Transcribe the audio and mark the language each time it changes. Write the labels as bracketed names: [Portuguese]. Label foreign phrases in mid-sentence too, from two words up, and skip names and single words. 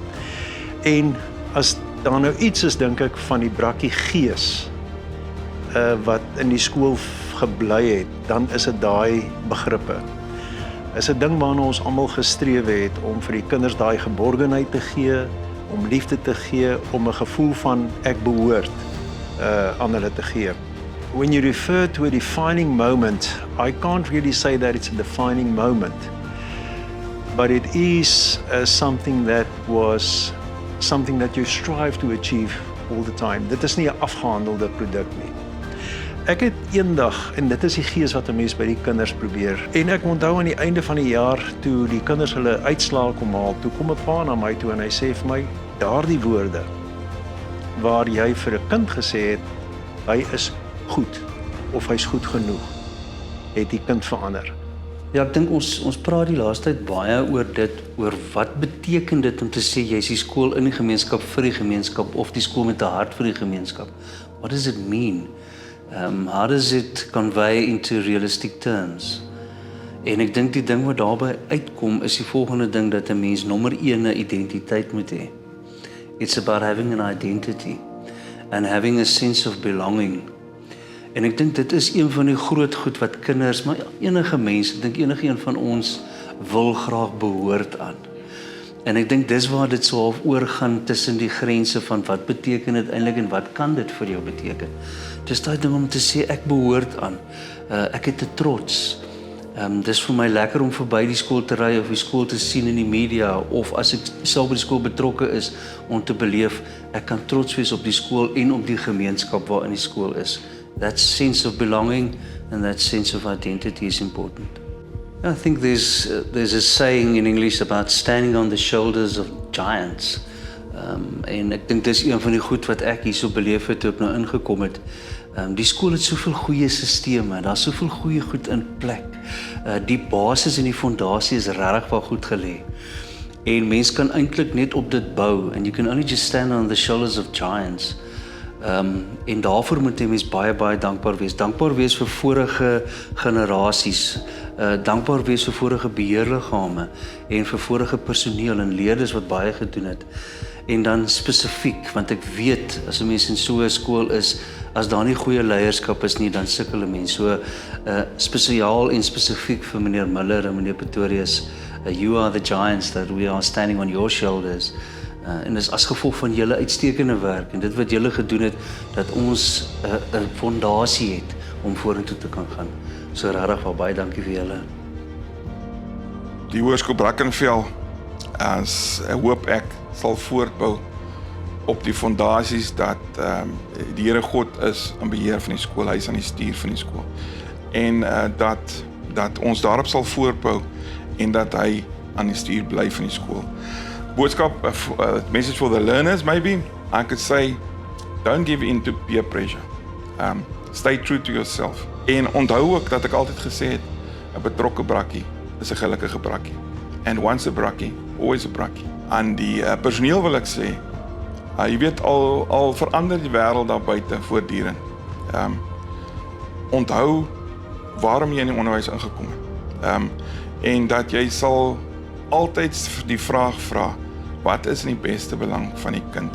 [Afrikaans] En as daar nou iets is, dink ek, van die brakkie gees wat in die skool gebly het, dan is dit daai begrippe. Is 'n ding waarna ons almal gestreef het om vir die kinders daai geborgenheid te gee, om liefde te gee, om 'n gevoel van ek behoort aan hulle te gee. [English] When you refer to a defining moment, I can't really say that it's a defining moment, but it is something that you strive to achieve all the time. [Afrikaans] Dit is nie 'n afgehandelde produk nie. Ek het eendag, en dit is die gees wat 'n mens by die kinders probeer, en ek onthou aan die einde van die jaar, toe die kinders hulle uitslae kom haal, toe kom 'n pa na my toe en hy sê vir my, daardie woorde, waar jy vir 'n kind gesê het, hy is goed, of hy's goed genoeg, het die kind verander. Ja, ek dink ons praat die laaste tyd baie oor wat beteken dit om te sê jy's die skool in die gemeenskap vir die gemeenskap of die skool met 'n hart vir die gemeenskap. [English] What does it mean? How does it convey into realistic terms? [Afrikaans] En ek dink die ding wat daarby uitkom is die volgende ding, dat 'n mens nommer 1 'n identiteit moet hê. [English] It's about having an identity and having a sense of belonging. [Afrikaans] En ek dink dit is een van die groot goed wat kinders, maar enige mens, ek dink enige een van ons wil graag behoort aan. En ek dink dis waar dit so half oorgaan tussen die grense van wat beteken dit eintlik en wat kan dit vir jou beteken. Dis daai ding om te sê ek behoort aan. Ek het 'n trots. Dis vir my lekker om verby die skool te ry of die skool te sien in die media, of as ek self by die skool betrokke is, om te beleef ek kan trots wees op die skool en op die gemeenskap waarin die skool is. [English] That sense of belonging and that sense of identity is important. I think there's a saying in English about standing on the shoulders of giants. [Afrikaans] En ek dink dis een van die goed wat ek hierso beleef het toe ek nou ingekom het. Die skool het soveel goeie sisteme, daar's soveel goeie goed in plek. Die basis en die fondasie is regtig wel goed gelê. En mens kan eintlik net op dit bou, [English] and you can only just stand on the shoulders of giants. [Afrikaans] En daarvoor moet jy mens baie dankbaar wees. Dankbaar wees vir vorige generasies, dankbaar wees vir vorige beheerliggame en vir vorige personeel en leerders wat baie gedoen het. En dan spesifiek, want ek weet as 'n mens in so 'n skool is, as daar nie goeie leierskap is nie, dan sukkel 'n mens. So spesiaal en spesifiek vir meneer Miller en meneer Pretorius, [English] you are the giants that we are standing on your shoulders. [Afrikaans] En dis as gevolg van julle uitstekende werk en dit wat julle gedoen het, dat ons 'n fondasie het om vorentoe te kan gaan. So regtig wel baie dankie vir julle. Die Hoërskool Brackenfell, as hoop ek, sal voortbou op die fondasies dat die Here God is in beheer van die skool, hy is aan die stuur van die skool. En dat ons daarop sal voortbou en dat hy aan die stuur bly van die skool. Boodskap, [English] message for the learners maybe, I could say, Don't give in to peer pressure. Stay true to yourself. [Afrikaans] En onthou ook dat ek altyd gesê het, 'n betrokke brakkie is 'n gelukkige brakkie. [English] And once a brakkie, always a brakkie. [Afrikaans] Aan die personeel wil ek sê, jy weet al verander die wêreld daar buite voortdurend. Onthou waarom jy in die onderwys ingekom het. En dat jy sal altyd die vraag vra, wat is in die beste belang van die kind?